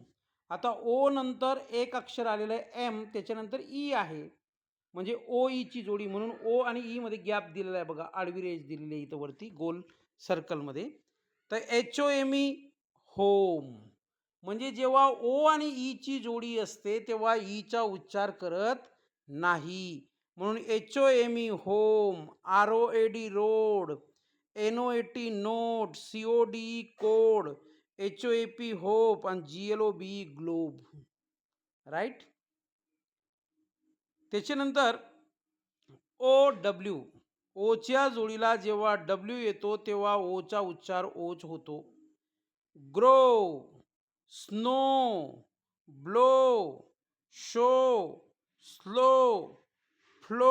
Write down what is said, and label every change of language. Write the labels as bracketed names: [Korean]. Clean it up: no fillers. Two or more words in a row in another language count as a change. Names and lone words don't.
[Marathi] आता ओ नंतर एक अक्षर आलेलं आहे एम, त्याच्यानंतर ई आहे, म्हणजे ओ ईची जोडी. म्हणून ओ आणि ई मध्ये गॅप दिलेला आहे. बघा, आडवी रेष दिलेली आहे इथं वरती गोल सर्कलमध्ये. [English] तर H-O-M-E, [Marathi] होम. म्हणजे जेव्हा ओ आणि ईची जोडी असते तेव्हा ईचा उच्चार करत नाही. [English] म्हणून H-O-M-E, होम, R-O-A-D, रोड, N-O-A-T, नोट, C-O-D-E, कोड, H-O-A-P, होप आणि G-L-O-B-E, [Marathi] ग्लोब. राईट? त्याच्यानंतर O-W, ओच्या जोडीला जेव्हा डब्ल्यू येतो तेव्हा ओचा उच्चार ओच होतो. [English] grow, snow, blow, show, slow, flow.